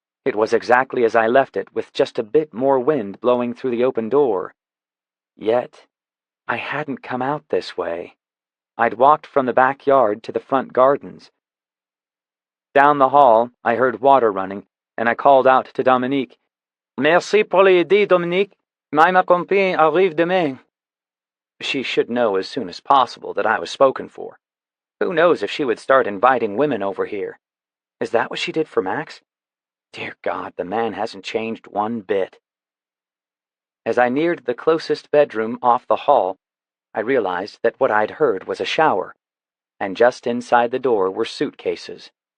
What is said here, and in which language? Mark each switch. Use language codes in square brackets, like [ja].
[en] It was exactly as I left it, with just a bit more wind blowing through the open door. Yet, I hadn't come out this way. I'd walked from the backyard to the front gardens. Down the hall, I heard water running, and I called out to Dominique. [fr] "Merci pour l'aider, Dominique. Ma compagne arrive demain." [en] She should know as soon as possible that I was spoken for. Who knows if she would start inviting women over here? Is that what she did for Max? Dear God, the man hasn't changed one bit. As I neared the closest bedroom off the hall, I realized that what I'd heard was a shower, and just inside the door were suitcases.